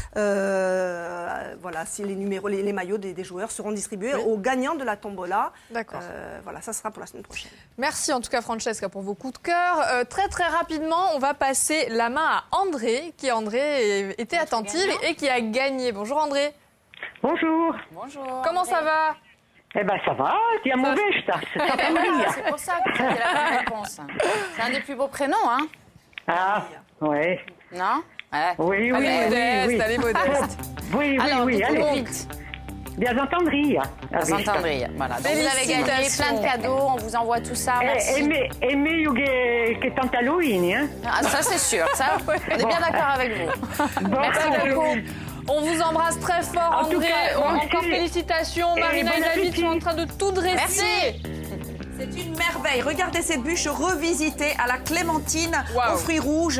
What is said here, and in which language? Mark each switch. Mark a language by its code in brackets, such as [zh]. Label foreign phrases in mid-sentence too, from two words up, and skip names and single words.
[fr] Voilà, si les numéros, les maillots des joueurs seront distribués aux gagnants de la tombola. D'accord. Voilà, ça sera pour la semaine prochaine. Merci en tout cas Francesca pour vos coups de cœur. Très très rapidement, on va passer la main à André, qui était attentive et qui a gagné. Bonjour André. Bonjour. Bonjour. Comment ça va? Eh ben ça va, [it] siamo vesta. [fr] C'est pour ça que tu as la bonne réponse. C'est un des plus beaux prénoms, hein? Ah, ouais. Non? Ouais. Oui, Elle est modeste, elle est modeste. Oui, Alors, allez. vite. Bien entendu. Bien entendu. Voilà. Donc vous avez gagné plein de cadeaux, on vous envoie tout ça. Merci. [it] E meglio che tante Halloween, [fr] hein? Ah, ça c'est sûr, ça, on est bien d'accord avec vous. Merci beaucoup. On vous embrasse très fort, André. Encore félicitations. Marina et David sont en train de tout dresser. Merci. C'est une merveille. Regardez cette bûche revisitée à la clémentine aux fruits rouges.